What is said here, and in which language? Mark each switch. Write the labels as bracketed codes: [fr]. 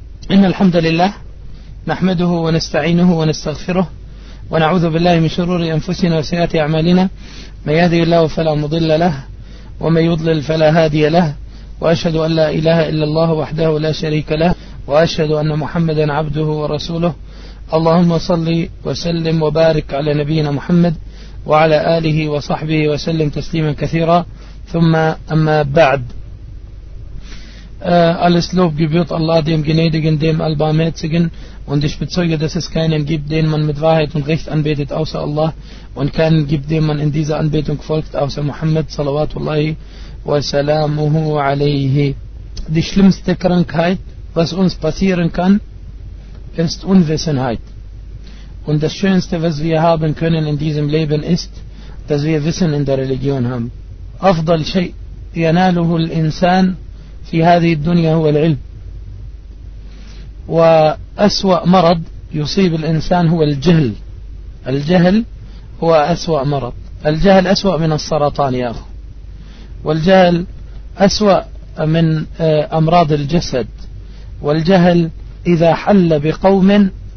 [ar] إن الحمد لله نحمده ونستعينه ونستغفره ونعوذ بالله من شرور أنفسنا وسيئات أعمالنا، من يهدي الله فلا مضل له ومن يضلل فلا هادي له، وأشهد أن لا إله إلا الله وحده لا شريك له، وأشهد أن محمدا عبده ورسوله. اللهم صل وسلم وبارك على نبينا محمد وعلى آله وصحبه وسلم تسليما كثيرا. ثم أما بعد، الاسلوب [de] gebührt Allah dem Gnädigen, dem Allbarmherzigen, und ich bezeuge, dass es keinen gibt, den man mit Wahrheit und Recht anbetet außer Allah, und keinen gibt, dem man in dieser Anbetung folgt außer Muhammad [ar] salawatullahi wa salamuhu alayhi. [de] Die schlimmste Krankheit, was uns passieren kann, ist Unwissenheit. Und das Schönste, was wir haben können in diesem Leben, ist, dass wir Wissen in der Religion haben. [ar] أفضل شيء يناله الإنسان في هذه الدنيا هو العلم، وأسوأ مرض يصيب الإنسان هو الجهل. الجهل هو أسوأ مرض، الجهل أسوأ من السرطان يا أخو، والجهل أسوأ من أمراض الجسد، والجهل إذا حل بقوم